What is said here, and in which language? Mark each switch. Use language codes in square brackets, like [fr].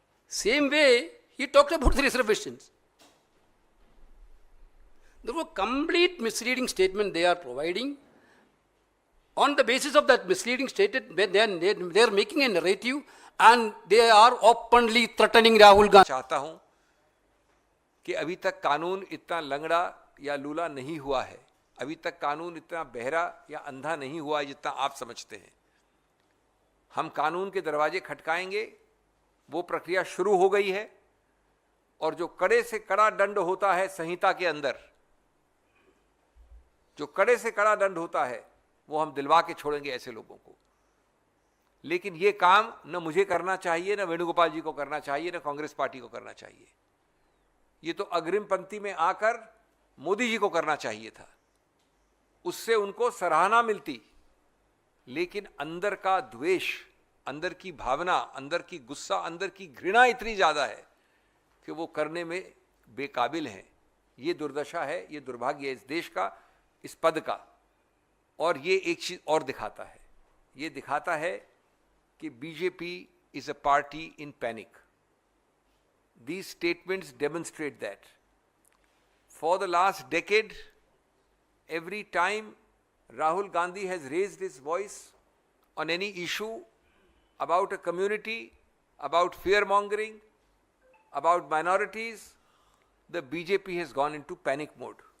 [en] Same way, he talked about the reservations. There was a complete misleading statement they are providing. On the basis of that misleading statement, they are making a narrative and they are openly threatening Rahul Gandhi. [hi] चाहता हूं कि अभी तक कानून इतना लंगड़ा या लूला नहीं हुआ है, अभी तक कानून इतना बहरा या अंधा नहीं हुआ है जितना आप समझते हैं। हम कानून के दरवाजे खटकाएंगे, वो प्रक्रिया शुरू हो गई है, और जो कड़े से कड़ा दंड होता है संहिता के अंदर, जो कड़े से कड़ा दंड होता है, वो हम दिलवा के छोड़ेंगे ऐसे लोगों को। लेकिन ये काम न मुझे करना चाहिए, न वेणुगोपाल जी को करना चाहिए, न कांग्रेस पार्टी को करना चाहिए। ये तो अग्रिम पंक्ति में आकर मोदी जी को करना चाहिए था, उससे उनको सराहना मिलती। लेकिन अंदर का द्वेष, अंदर की भावना, अंदर की गुस्सा, अंदर की घृणा इतनी ज्यादा है कि वो करने में बेकाबिल हैं। ये दुर्दशा है, ये दुर्भाग्य है इस देश का, इस पद का। और ये एक चीज और दिखाता है, ये दिखाता है कि BJP [en] Is a party in panic. These statements demonstrate that. For the last decade, every time Rahul Gandhi has raised his voice on any issue about a community, about fear-mongering, about minorities, the BJP has gone into panic mode.